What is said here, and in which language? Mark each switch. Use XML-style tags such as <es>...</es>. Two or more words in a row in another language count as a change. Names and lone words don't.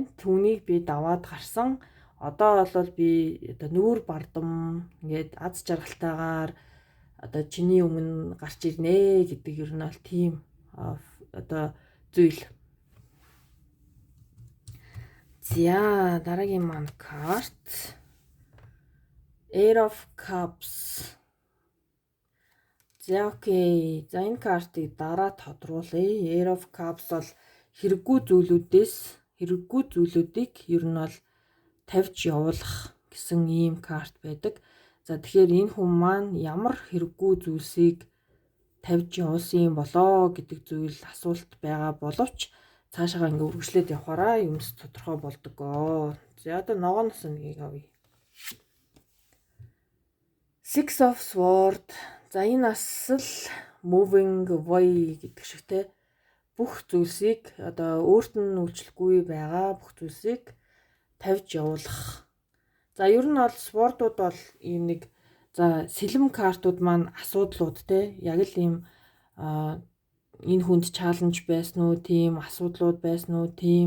<mn>Түүнийг би даваад гарсан. Одоо бол би одоо нүүр бардам ингээд аз жаргалтайгаар одоо чиний өмнө гарч ирнэ гэдэг ер нь бол тийм одоо зүйл. За дараагийн маань карт. Eight of Cups. За окей. За энэ картыг дараа тодруулъя. Eight of Cups бол хэрэггүй зүйлүүдийг ер нь бол тавьж явуулах гэсэн ийм карт байдаг. За тэгэхээр энэ хүн маань ямар хэрэггүй зүйлсийг тавьж явуулсан юм болоо гэдэг зүйл асуулт байгаа боловч цаашаа ингээ үргэлжлээд явахаараа юмс тодорхой болдгоо. За одоо ногооноос нэгийг авъя. Six of Swords. За энэ бас л</mn> <en>moving away</en> <mn>гэдэг шиг те бүх зүйлсийг одоо өөрт нь үйлчлэхгүй байгаа бүх зүйлсийг тавьж явуулах. За ер нь бол спортууд бол ийм нэг за сэлэм картууд маань асуудлууд те яг л ийм энэ хүнд чаленж байсан уу, тийм асуудлууд байсан уу, тийм.</mn>